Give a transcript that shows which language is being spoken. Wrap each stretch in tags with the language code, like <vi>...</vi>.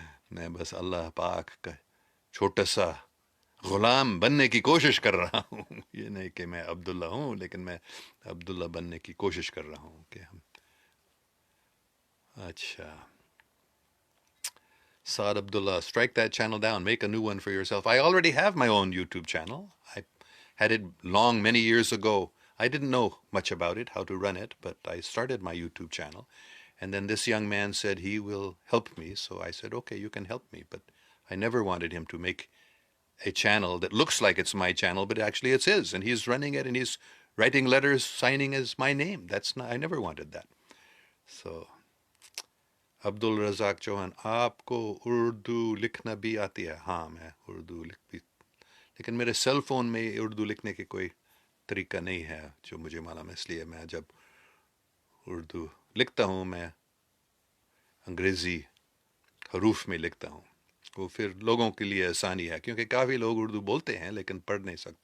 <ur>میں بس اللہ پاک کا چھوٹا سا غلام بننے کی کوشش کر رہا ہوں یہ نہیں کہ میں عبداللہ ہوں لیکن میں عبداللہ بننے کی کوشش کر رہا ہوں کہ ہم اچھا</ur> <en>Saad Abdullah, strike that channel down, make a new one for yourself. I already have my own YouTube channel. I had it long, many years ago. I didn't know much about it, how to run it, but I started my YouTube channel. And then this young man said he will help me. So I said, okay, you can help me. But I never wanted him to make a channel that looks like it's my channel, but actually it's his. And he's running it and he's writing letters, signing as my name. I never wanted that.</en> <ur>So Abdul رزاق چوہان آپ کو اردو لکھنا بھی آتی ہے ہاں میں اردو لکھ بھی لیکن میرے سیل فون میں اردو لکھنے کی کوئی طریقہ نہیں ہے جو مجھے معلوم ہے اس لیے میں جب اردو لکھتا ہوں میں انگریزی حروف میں لکھتا ہوں وہ پھر لوگوں کے لیے آسانی ہے کیونکہ کافی لوگ اردو بولتے ہیں لیکن پڑھ نہیں</ur>